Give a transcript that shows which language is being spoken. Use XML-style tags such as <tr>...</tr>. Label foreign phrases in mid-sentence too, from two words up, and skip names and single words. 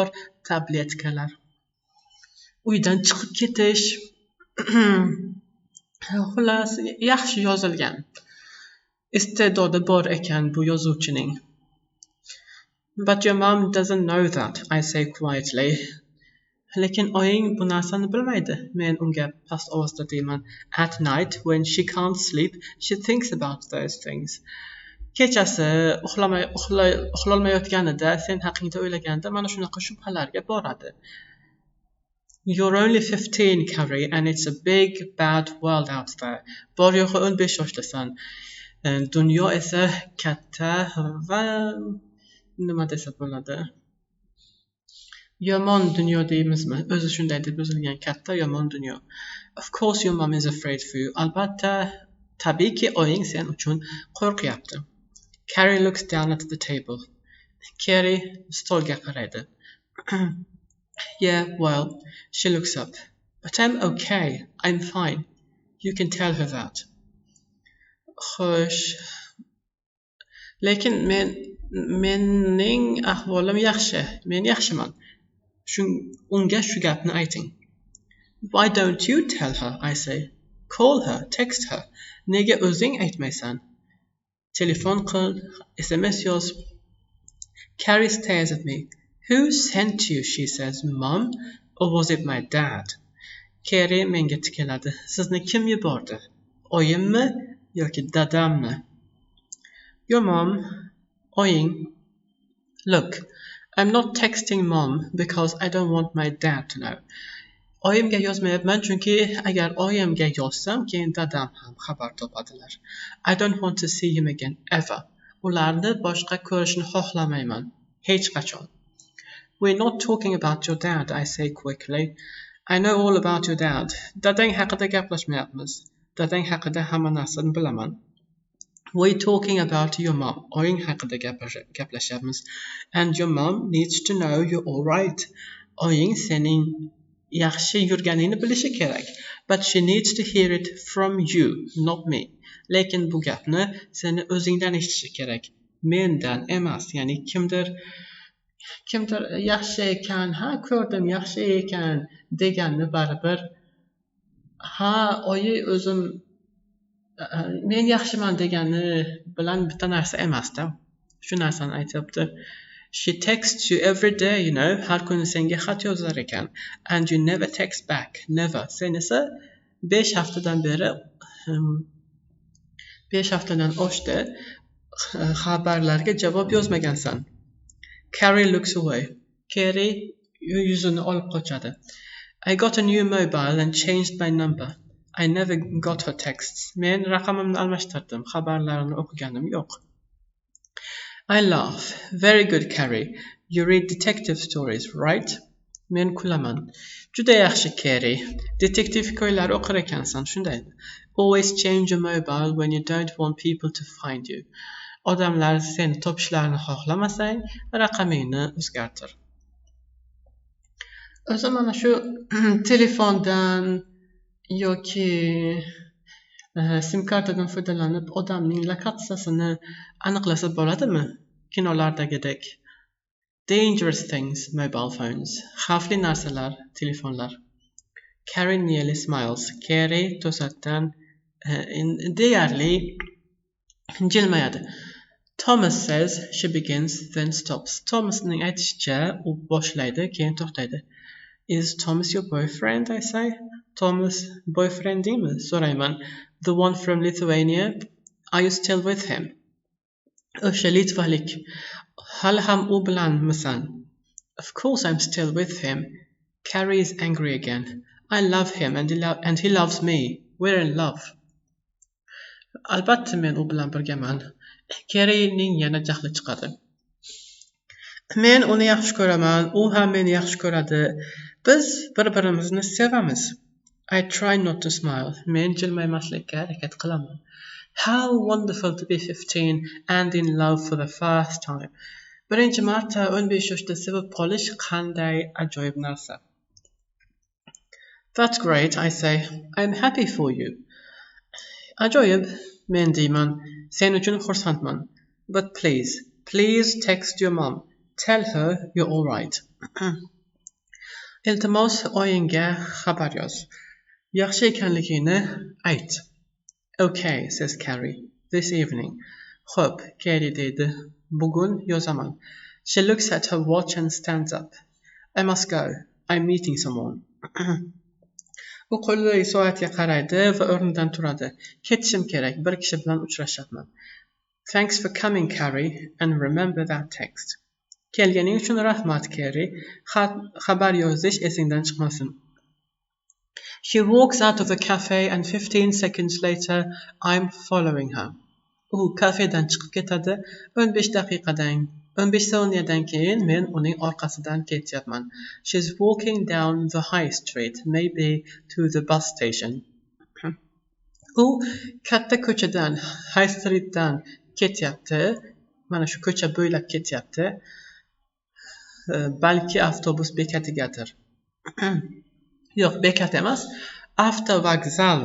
<uz>Tabletkalar. Uydan chiqib ketish. Xullas, yaxshi yozilgan. Iste'dodi bor ekan bu yozuvchining.</uz> <en>But your mom doesn't know that, I say quietly.</en> <uz>Lekin oying bu narsani bilmaydi. Men unga past ovozda deyman.</uz> <en>At night, when she can't sleep, she thinks about those things.</en> <uz>Kechasi uxlolmayotganida sen haqingda o'ylaganda mana shunaqa shubhalarga boradi.</uz> <en>You're only 15, Carrie, and it's a big, bad world out there.</en> <uz>Bor yo'g'i 15 yoshdasan. Dunyo esa katta va nima desa bo'ladi? Yomon dunyo deymizmi? O'zi shunday deb yozilgan, katta yomon dunyo.</uz> <en>Of course your mom is afraid for you.</en> <uz>Albatta, tabiiyki oying sen uchun qo'rqyapti.</uz> <en>Carrie looks down at the table.</en> <uz>Carrie stolga qaraydi.</uz> <en>Yeah, well, she looks up. But I'm okay. I'm fine. You can tell her that.</en> <uz>Xo'sh. Lekin mening ahvolim yaxshi. Men yaxshiman. Unga shu gapni ayting.</uz> <en>Why don't you tell her, I say. Call her, text her.</en> <uz>Nega o'zing aytmaysan? Telefon qil, SMS yoz.</uz> <en>Carrie stares at me. Who sent you? She says. Mom, or was it my dad?</en> <uz>Carrie menga tikiladi. Sizni kim yubordi? Oyimmi yoki dadammi?</uz> <en>Your mom, oying. Look, I'm not texting mom because I don't want my dad to know.</en> <uz>Oyimga yozmayapman chunki agar oyimga yozsam, keyin dadam ham xabar topadilar. I don't want to see him again ever. Ularni boshqa ko'rishni xohlamayman. Hech qachon.</uz> <en>We're not talking about your dad, I say quickly. I know all about your dad.</en> <uz>Dadang haqida gaplashmayapmiz. Dadang haqida hamma narsani bilaman.</uz> <en>We're talking about your mom.</en> <uz>Oying haqida gaplashyapmiz.</uz> <en>And your mom needs to know you're all right.</en> <uz>Oying sening yaxshi yurganingni bilishi kerak.</uz> <en>But she needs to hear it from you, not me.</en> <uz>Lekin bu gapni seni o'zingdan eshitishi kerak. Mendan emas, ya'ni kimdir yaxshi ekan, ha ko'rdim yaxshi ekan deganni baribir ha oyi o'zim men yaxshiman degani bilan bitta narsa emasda. Shu narsani aytyapti.</uz> <en>She texts you every day, you know.</en> <uz>Har kuni senga xat yozar ekan.</uz> <en>And you never text back. Never.</en> <uz>Sen esa 5 haftadan beri 5 haftadan oshdi xabarlarga javob yozmagansan.</uz> <en>Carrie looks away.</en> <uz>Carrie yuzini olib qochadi.</uz> <en>I got a new mobile and changed my number. I never got her texts.</en> <uz>Men raqamimni almashtirdim. Xabarlarini o'qiganim yo'q.</uz> <en>I laugh. Very good, Carrie. You read detective stories, right?</en> <uz>Men kulaman. Juda yaxshi, Carrie. Detektiv hikoyalar o'qir ekansan, shunday. Always change your mobile when you don't want people to find you. Odamlar seni topishlarini xohlamasang, raqamingni o'zgartir. O'zi mana shu telefondan yoki sim kartadan foydalanib odamning lokatsiyasini aniqlasa bo'ladimi? Kinolardagidek.</uz> <en>Dangerous things, mobile phones.</en> <uz>Xavfli narsalar, telefonlar.</uz> <en>Carrie nearly smiles.</en> <uz>Carrie to'satdan deyarli jilmayadi.</uz> <en>Thomas says, she begins, then stops.</en> <uz>Thomasning aytishicha, u boshlaydi, keyin to'xtaydi.</uz> <en>Is Thomas your boyfriend, I say?</en> <uz>Thomas boyfriendingmi? So'rayman.</uz> <en>The one from Lithuania? Are you still with him?</en> <uz>O'sha litvalik. Hali ham u bilanmisan?</uz> <en>Of course I'm still with him. Carrie is angry again. I love him and he loves me. We're in love.</en> <uz>Albatta men u bilan birgaman. Carriening yana jahli chiqadi. Men uni yaxshi ko'raman, u ham meni yaxshi ko'radi. Biz bir-birimizni sevamiz.</uz> <en>I try not to smile.</en> <uz>Men jilmaymaslikka harakat qilaman.</uz> <en>How wonderful to be 15 and in love for the first time.</en> <uz>Birinchi marta 15 yoshda sevib qolish qanday ajoyib narsa.</uz> <en>That's great, I say. I'm happy for you.</en> <uz>Ajoyib, men deyman. Sen uchun xursandman.</uz> <en>But please text your mom. Tell her you're all right.</en> <uz>Iltimos oyinga xabar yoz. Yaxshi ekanligingni ayt.</uz> <en>Okay, says Carrie. This evening.</en> <uz>Xo'p, Carrie deydi. Bugun yozaman.</uz> <en>She looks at her watch and stands up. I must go. I'm meeting someone.</en> <uz>U qo'lidagi soatga qaraydi va o'rnidan turadi. Ketishim kerak, bir kishi bilan uchrashyapman.</uz> <en>Thanks for coming, Carrie, and remember that text.</en> <uz>Kelganing uchun rahmat, Carrie. Xabar yozish esingdan chiqmasin.</uz> <en>She walks out of the cafe and 15 seconds later I'm following her.</en> <uz>U kafedan chiqib ketadi. 15 soniyadan keyin men uning orqasidan ketyapman.</uz> <en>She's walking down the high street, maybe to the bus station.</en> <uz>U katta ko'chadan,</uz> <en>high streetdan</en> <uz>ketyapti. Mana shu ko'cha bo'ylab ketyapti. Balki avtobus bekatigadir. Yo'q, bekat emas. Avtovokzal.</uz>